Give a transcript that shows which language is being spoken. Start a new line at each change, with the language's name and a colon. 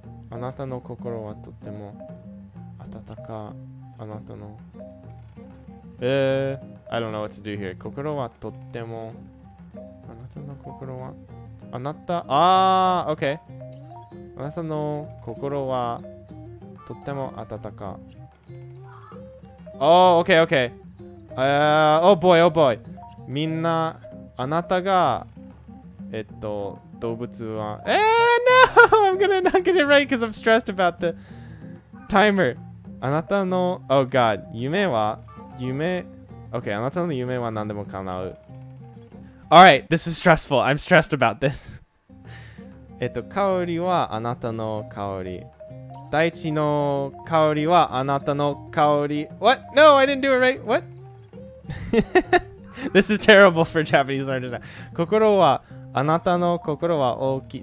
Japanese: あなたの心はとっても温か。あなたの。
English: I don't know what to do here.
Japanese: 心はとっても。あなたの心は。あなた。
English: Okay.
Japanese: あなたの心はとっても温か。
English: Oh, okay. Oh boy.
Japanese: みんな、あなたが、動物は。
English: No! I'm gonna not get it right because I'm stressed about the timer.
Japanese: あなたの、
English: oh god. 夢
Japanese: Okay, あなたの夢は何でも叶う。
English: Alright, this is stressful. I'm stressed about this.
Japanese: 香りはあなたの香り。大地の香りはあなたの香り。
English: What? No, I didn't do it right. What? This is terrible for Japanese learners.
Japanese: 心はあなたの心は大きい。